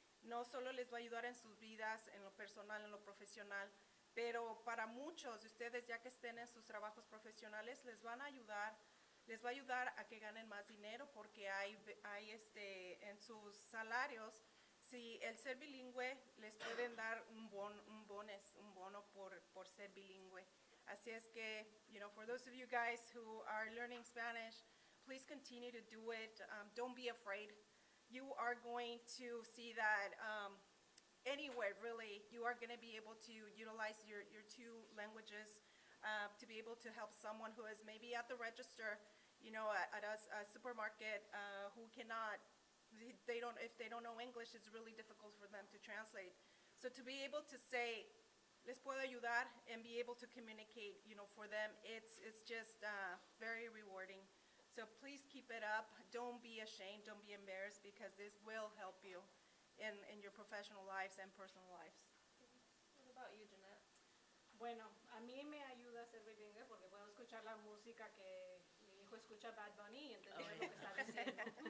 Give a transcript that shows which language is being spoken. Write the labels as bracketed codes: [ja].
[es] No solo les va a ayudar en sus vidas, en lo personal, en lo profesional, pero para muchos de ustedes, ya que estén en sus trabajos profesionales, les va a ayudar a que ganen más dinero, porque hay en sus salarios, si el ser bilingüe, les pueden dar un bono por ser bilingüe. Así es que, [en] for those of you guys who are learning Spanish, please continue to do it. Don't be afraid. You are going to see that anywhere, really, you are going to be able to utilize your two languages to be able to help someone who is maybe at the register, at a supermarket, who cannot, if they don't know English, it's really difficult for them to translate. So to be able to say, [es] les puedo ayudar, [en] and be able to communicate, for them, it's just very rewarding. So please keep it up. Don't be ashamed. Don't be embarrassed, because this will help you in your professional lives and personal lives. What about you, Jeanette? [es] Bueno, a mí me ayuda a ser bilingüe porque puedo escuchar la música que mi hijo escucha Bad Bunny y entender lo que está diciendo.